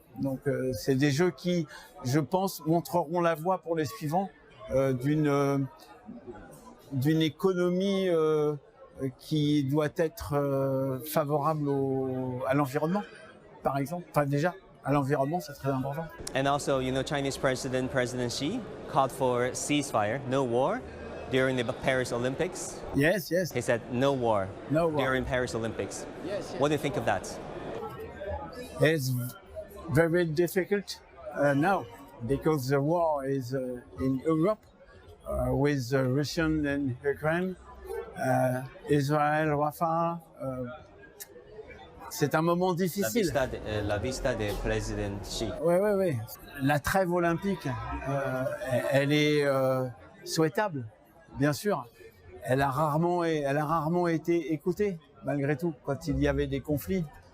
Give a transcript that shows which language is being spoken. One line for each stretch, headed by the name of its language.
French: Donc, c'est des Jeux qui, je pense, montreront la voie pour les suivants d'une économie qui doit être favorable à l'environnement, par exemple. Enfin, déjà, à l'environnement, c'est très important.
English: And also, Chinese President Xi called for ceasefire, no war, during the Paris Olympics. Yes. He said no war, during Paris Olympics. Yes. What do you think of that? It's very difficult now because the war is in Europe with Russia and Ukraine, Israël, Rafah.
French: C'est un moment difficile. La vista de président Xi. Oui. La trêve olympique, elle est souhaitable, bien sûr. Elle a rarement été écoutée, malgré tout, quand il y avait des conflits.